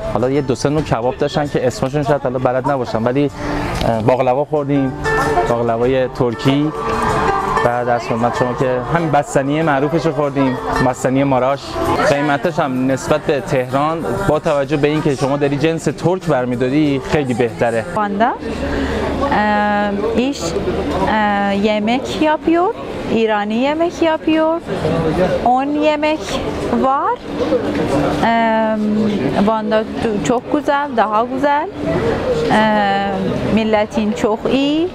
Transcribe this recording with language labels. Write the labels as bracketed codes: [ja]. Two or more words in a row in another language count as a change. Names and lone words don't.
[fa] حالا یه دو سه نوع کباب داشتن که اسمشون شاید حالا بلد نباشم، ولی باقلوا خوردیم، باقلوای ترکی. بعد از خدمت شما که همین بستنی معروفش رو خوردیم، بستنی ماراش. قیمتش هم نسبت به تهران با توجه به اینکه شما داری جنس ترک برمیداری خیلی بهتره. [tr] Van'da iş yemek yapıyor, İrani yemek yapıyor, 10 yemek var. Van'da çok güzel, daha güzel. Milletin çok iyi.